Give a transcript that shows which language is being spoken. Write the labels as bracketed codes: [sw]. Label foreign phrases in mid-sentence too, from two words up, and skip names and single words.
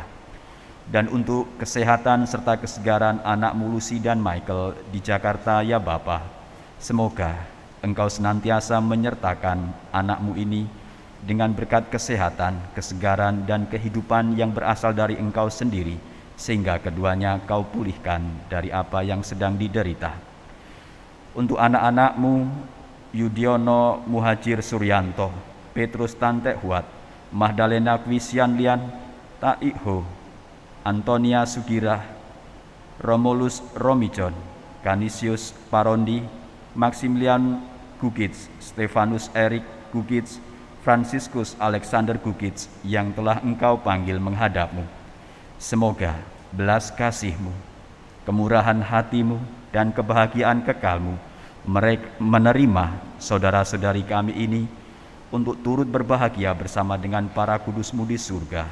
[id] Dan untuk kesehatan serta kesegaran anak-Mu Lucy dan Michael di Jakarta, ya Bapa, semoga Engkau senantiasa menyertakan anak-Mu ini dengan berkat kesehatan, kesegaran, dan kehidupan yang berasal dari Engkau sendiri, sehingga keduanya Kau pulihkan dari apa yang sedang diderita. Untuk anak-anak-Mu, Yudiono Muhajir Suryanto, Petrus Tantek Huat, Mahdalena Kwisian Lian, Taikho, Antonia Sugirah, Romulus Romijon, Canisius Parondi, Maximilian Gugits, Stefanus Erik Gugits, Franciscus Alexander Gugits yang telah Engkau panggil menghadap-Mu. Semoga belas kasih-Mu, kemurahan hati-Mu, dan kebahagiaan kekal-Mu menerima saudara-saudari kami ini untuk turut berbahagia bersama dengan para kudus-Mu di surga.